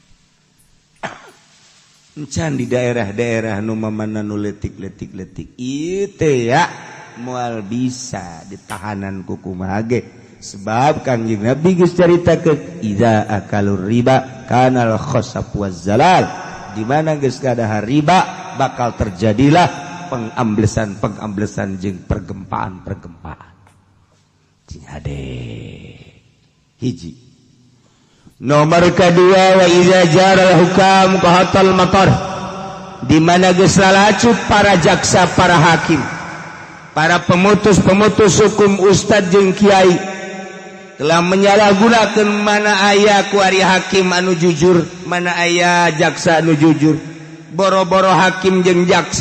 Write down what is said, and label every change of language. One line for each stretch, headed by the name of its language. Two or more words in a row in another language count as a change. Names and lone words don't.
Sundanese: Encan di daerah-daerah nu mamana nu letik-letik ieu ya moal bisa ditahanan ku kumaha ge sebab Kangjeng Nabi geus caritakeun
Arabic: إذا أكل الربا كان الخسف والزلازل
Sundanese: di mana geus gadahar riba bakal terjadilah pengamblesan jeung pergempaan cing hade hiji.
Indonesian: Nomor kedua
Arabic: وإذا جار الحكام قحط المطر
Sundanese: di mana geus lalacut para jaksa para hakim para pemutus hukum ustad jeung kiai telah menyalahgunakeun mana aya kuari hakim anu jujur mana aya jaksa anu jujur boro-boro hakim jeung jaksa